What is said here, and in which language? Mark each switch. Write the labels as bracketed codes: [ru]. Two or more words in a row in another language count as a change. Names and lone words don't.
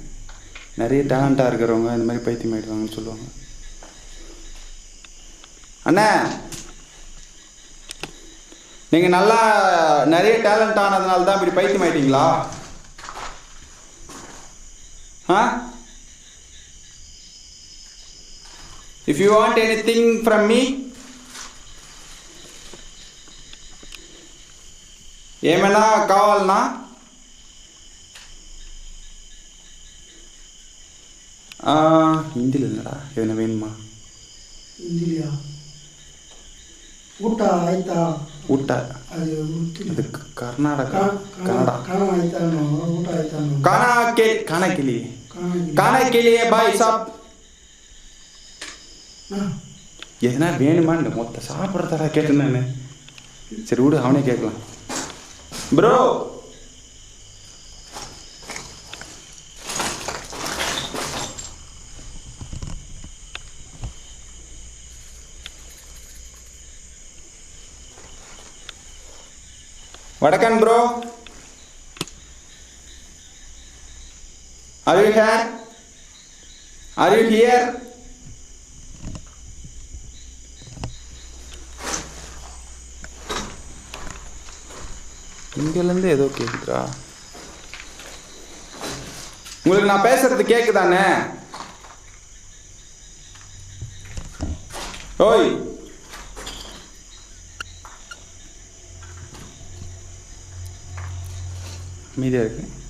[ta] நிறைய டேலண்டாக இருக்கிறவங்க இந்த மாதிரி பைத்தியம் ஆயிடுவாங்கன்னு சொல்லுவாங்க. அண்ணா, நீங்கள் நல்லா நிறைய டேலண்ட் ஆனதுனால தான் இப்படி பைத்தியம் ஆயிட்டீங்களா? [en] uh if you want anything from me, [te] ఏమైనా కావాలనా? [ta] ஹிந்தியில் இல்லைடா, எதுனா வேணுமா? ஹிந்திலியா? [kn] ಊಟ ಆಯ್ತಾ? ಊಟ ಅದು ಕರ್ನಾಟಕ, ಕನ್ನಡ. ಊಟ ಆಯ್ತಾ? [hi] खाना खालिये भाई साब. [ta] எதுனா வேணுமான்னு மொத்த சாப்பிட்றதா கேட்டேன் நான். சரி விடு, அவனே கேட்கலாம். ப்ரோ வடக்கன் ப்ரோ, [en] are you here? Are you here? [ta] இங்கேருந்து ஏதோ கேட்குதா? உங்களுக்கு நான் பேசுறது கேட்குதானே? ஓய், மீதியாக இருக்கு.